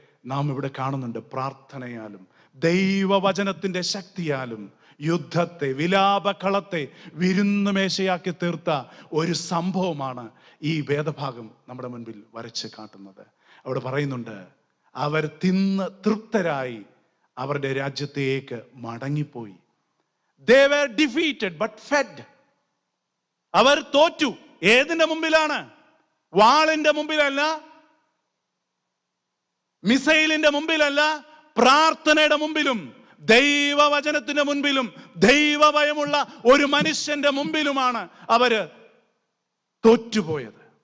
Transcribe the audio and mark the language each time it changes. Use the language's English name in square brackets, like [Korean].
[Malayalam] നാം ഇവിടെ കാണുന്നുണ്ട്, പ്രാർത്ഥനയാലും ദൈവവചനത്തിന്റെ ശക്തിയാലും യുദ്ധത്തെ, വിലാപകളത്തെ വിരുന്നുമേശയാക്കി തീർത്ത ഒരു സംഭവമാണ് ഈ വേദഭാഗം നമ്മുടെ മുൻപിൽ വരച്ച് കാട്ടുന്നത്. അവിടെ പറയുന്നുണ്ട്, അവർ തിന്ന് തൃപ്തരായി അവരുടെ രാജ്യത്തേക്ക് മടങ്ങിപ്പോയി. [English] They were defeated but fed. [Malayalam] അവർ തോറ്റു. ഏതിന്റെ മുമ്പിലാണ്? വാളിന്റെ മുമ്പിലല്ല, മിസൈലിന്റെ മുമ്പിലല്ല, പ്രാർത്ഥനയുടെ മുമ്പിലും ദൈവവചനത്തിന്റെ മുൻപിലും ദൈവഭയമുള്ള ഒരു മനുഷ്യന്റെ മുമ്പിലുമാണ് അവര് തോറ്റുപോയത്.